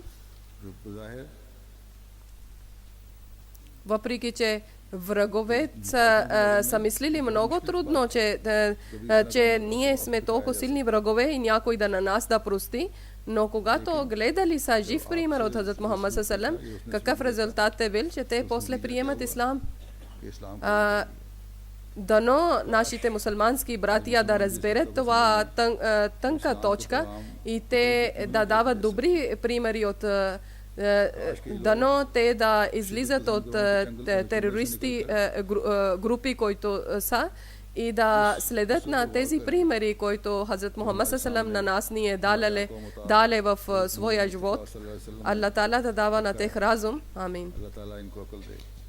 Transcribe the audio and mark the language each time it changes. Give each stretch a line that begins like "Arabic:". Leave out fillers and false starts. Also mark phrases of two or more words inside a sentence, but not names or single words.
Bulgarian: बज़ाहिर Въпреки, че врагове са мислили много трудно, че ние сме толкова силни врагове и някой да на нас да прости, но когато гледали са жив пример от Хазрат Мухаммад
Arabic: صلى الله عليه وسلم,
Bulgarian: какъв резултат е бил, че те после приемат ислам. इस्लाम Дано нашите мусулмански братия да разберат това тънка точка и те да дават добри примери от дано те да излизат от терористи групи, които са, и да следят на тези примери, които Хазрат Мухаммад саллаллаху на нас ни е дале в своя живот. Аллах Таала да дава на тех разум. Амин.
Urdu: اللہ تعالیٰ انکو عقل دے